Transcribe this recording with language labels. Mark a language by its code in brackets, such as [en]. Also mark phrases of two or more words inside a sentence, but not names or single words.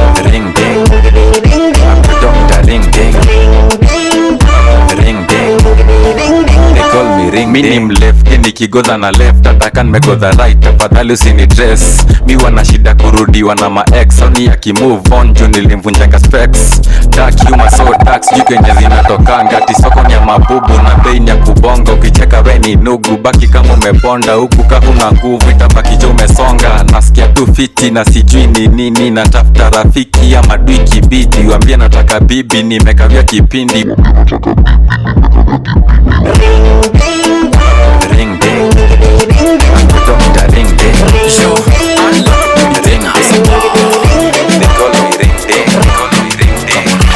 [en] Ring ding. Doctor ring ding. Ring ding. They call me ring ding. [sw] Mi ni mleft, nikigodha na left, ataka nimegodha right, tafadhali usini dress. Mi wana shida kurudiwa na ma ex, au ni aki [en] move on, [sw] juu nilimvunjanga specs. [en] Dark humor so dark, [sw] sijui kenye zinatokanga. Ati soko ni ya mabubu na bei ni ya kubonga. Ukicheka we ni nugu, baki kama umebonda. Huku ka huna nguvu, itabaki jo umesonga. Nasikia tu fiti na sijui ni nini, natafuta rafiki ya madui kibidi. Wambie nataka bibi, nimekawia kipindi. [en] Ring ding. Doctor ring ding. Ring ding. They call me ring ding. They call me ring ding.